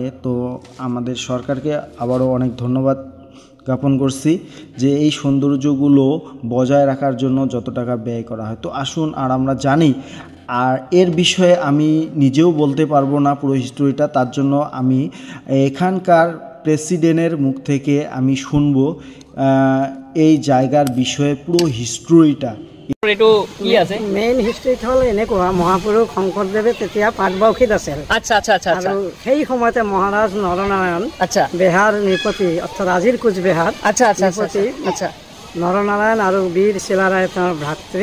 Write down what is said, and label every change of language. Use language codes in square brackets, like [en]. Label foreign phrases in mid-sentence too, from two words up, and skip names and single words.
[bn] তো আমাদের সরকারকে আবারও অনেক ধন্যবাদ জ্ঞাপন করছি যে এই সৌন্দর্যগুলো বজায় রাখার জন্য যত টাকা ব্যয় করা হয়। তো আসুন আর আমরা জানি। আর এর বিষয়ে আমি নিজেও বলতে পারবো না পুরো হিস্টোরিটা, তার জন্য আমি এখানকার প্রেসিডেন্টের মুখ থেকে আমি শুনবো এই জায়গাৰ বিষয়ে পুরো হিস্টোরিটা। [as] এইটো কি আছে মেইন হিষ্ট্ৰীত হ'ল এনেকুৱা, মহাপুৰুষ শংকৰদেৱে তেতিয়া পাটবাউসীত আছিল। আচ্ছা আচ্ছা আচ্ছা আচ্ছা। আৰু সেই সময়তে মহাৰাজ নৰনাৰায়ণ আচ্ছা বেহাৰ নৃপতি, অৰ্থাৎ আজিৰ কোচবিহাৰ আচ্ছা আচ্ছা নৃপতি আচ্ছা নৰনাৰায়ণ আৰু বীৰ চিলাৰায় তেওঁৰ ভাতৃ